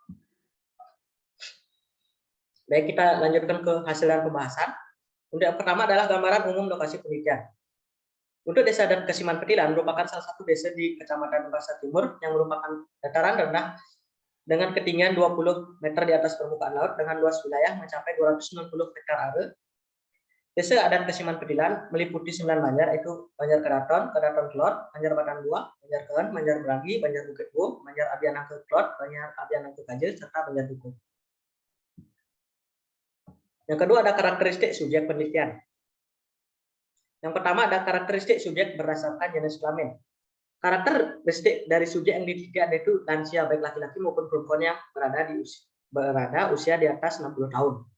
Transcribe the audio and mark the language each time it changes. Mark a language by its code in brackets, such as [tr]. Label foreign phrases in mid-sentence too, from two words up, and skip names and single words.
[id] Baik, kita lanjutkan ke hasil dan pembahasan. Untuk yang pertama adalah gambaran umum lokasi penelitian. Untuk desa dan Kesiman Petilan merupakan salah satu desa di Kecamatan Pasar Timur yang merupakan dataran rendah dengan ketinggian 20 meter di atas permukaan laut dengan luas wilayah mencapai 290 hektar area. Desa adat Kesiman Petilan meliputi 9 banjar, yaitu Banjar Keraton, Keraton Kelot, Banjar Batang Dua, Banjar Kehen, Banjar Beragi, Banjar Bukit Bu, Banjar Abianangke Kelot, Banjar Abianangke Kajil, serta Banjar Dukuh. Yang kedua ada karakteristik subjek penelitian. Yang pertama ada karakteristik subjek berdasarkan jenis kelamin. Karakteristik dari subjek yang diteliti itu lansia, baik laki-laki maupun perempuan yang berada usia di atas 60 tahun.